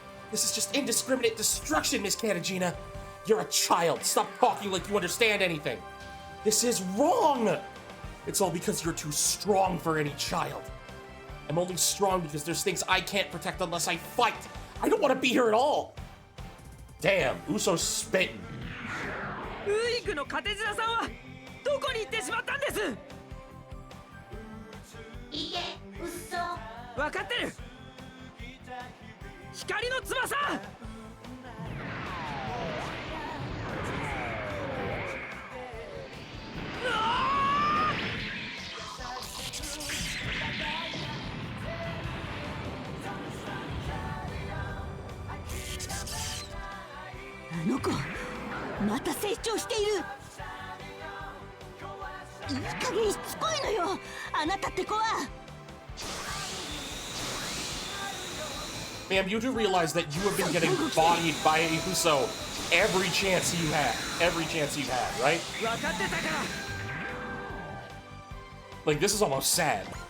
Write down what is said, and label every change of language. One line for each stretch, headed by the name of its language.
English: This is just indiscriminate destruction, Miss Katajina. You're a child. Stop talking like you understand anything. This is wrong. It's all because you're too strong for any child. I'm only strong because there's things I can't protect unless I fight. I don't want to be here at all. Damn, Uso's spitting.
Japanese: ウイグのカテジナさんはどこに行ってしまったんです。いいえ、嘘。分かってる。光の翼。あの子また成長している。いい加減しつこいのよ、あなたって子は。
English: Ma'am, you do realize that you have been getting bodied by Uso every chance you had. Every chance you've had, right?
Japanese: 分かってたから。
English: Like, this is almost sad.